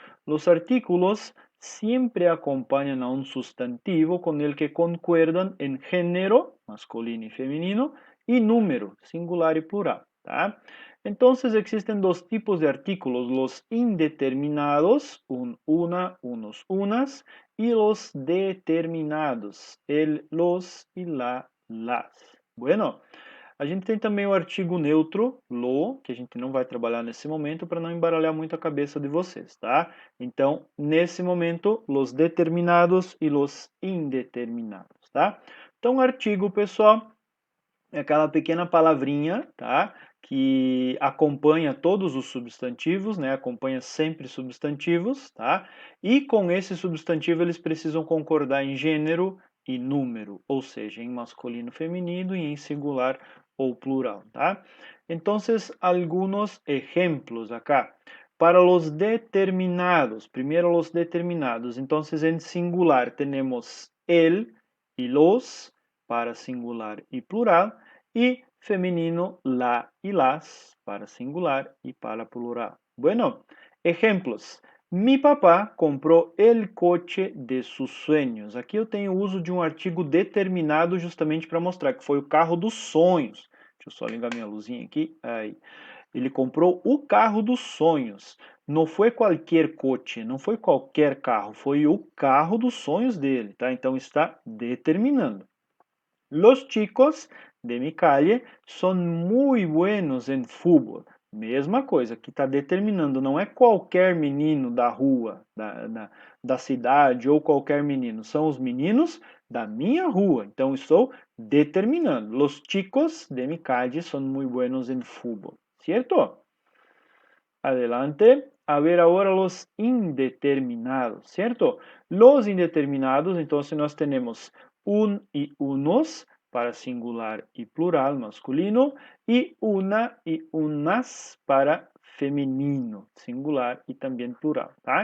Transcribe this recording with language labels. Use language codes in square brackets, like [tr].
[es] Los artículos siempre acompañan a un sustantivo con el que concuerdan en género, masculino y femenino, y número, singular y plural, ¿tá? Entonces existen dos tipos de artículos, los indeterminados, una, unos, unas, y los determinados, el, los y la, las. [pt] Bueno, a gente tem também o artigo neutro, lo, que a gente não vai trabalhar nesse momento para não embaralhar muito a cabeça de vocês, tá? Então, nesse momento, los determinados e los indeterminados, tá? Então, artigo, pessoal, é aquela pequena palavrinha, tá? Que acompanha todos os substantivos, né? Acompanha sempre substantivos, tá? E com esse substantivo eles precisam concordar em gênero e número, ou seja, em masculino, feminino e em singular ou plural, tá? Então, alguns exemplos acá. [es] Para los determinados, primero los determinados, entonces en singular tenemos el y los, para singular y plural, y femenino la y las, para singular y para plural. Bueno, ejemplos. Mi papá comprou el coche de sus sueños. [pt] Aqui eu tenho o uso de um artigo determinado justamente para mostrar que foi o carro dos sonhos. Deixa eu só ligar minha luzinha aqui. Aí. Ele comprou o carro dos sonhos. Não foi qualquer coche, não foi qualquer carro, foi o carro dos sonhos dele, tá? Então está determinando. [es] Los chicos de mi calle son muy buenos en fútbol. [pt] Mesma coisa, que está determinando, não é qualquer menino da rua, da cidade ou qualquer menino, são os meninos da minha rua. Então estou determinando. [es] Los chicos de mi calle son muy buenos en fútbol, ¿cierto? Adelante. A ver agora los indeterminados, ¿cierto? Los indeterminados, entonces [pt] nós temos [es] un y unos para singular y plural masculino y una y unas para feminino, singular y también plural, tá?